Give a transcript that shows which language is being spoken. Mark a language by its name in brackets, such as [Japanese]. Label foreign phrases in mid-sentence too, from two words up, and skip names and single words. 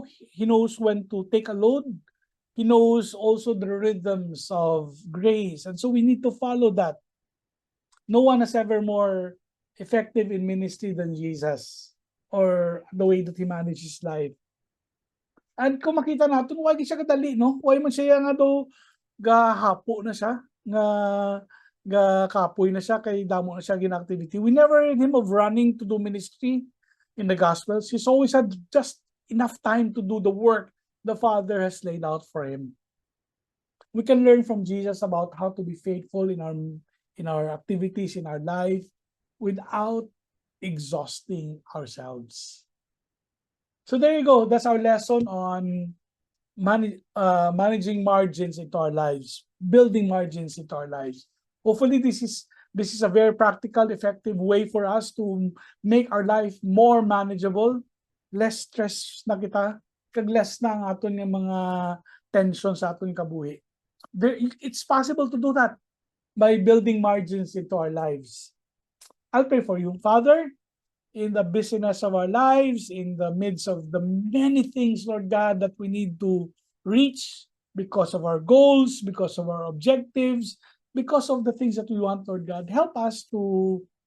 [English] He knows when to take a load. He knows also the rhythms of grace. And so we need to follow that. No one is ever more effective in ministry than Jesus, or the way that he manages his life. [Hiligaynon] And [Filipino] kung makita natin, [Hiligaynon] why siya kadali, no? Why man siya nga daw gahapo na siya, nga kapoy na siya, kay damo na siya gina-activity. [English] We never heard him of running to do ministry in the Gospels. He's always had just enough time to do the work the Father has laid out for him. We can learn from Jesus about how to be faithful in our activities, in our life, without exhausting ourselves. So there you go. That's our lesson on managing margins into our lives, building margins into our lives. Hopefully, this is a very practical, effective way for us to make our life more manageable, less stress [Hiligaynon] na kita, kag [English] less [Hiligaynon] na ang aton yung mga tension sa aton kabuhi. [English] It's possible to do that by building margins into our lives. I'll pray for you. Father, in the busyness of our lives, in the midst of the many things, Lord God, that we need to reach because of our goals, because of our objectives, because of the things that we want, Lord God, help us to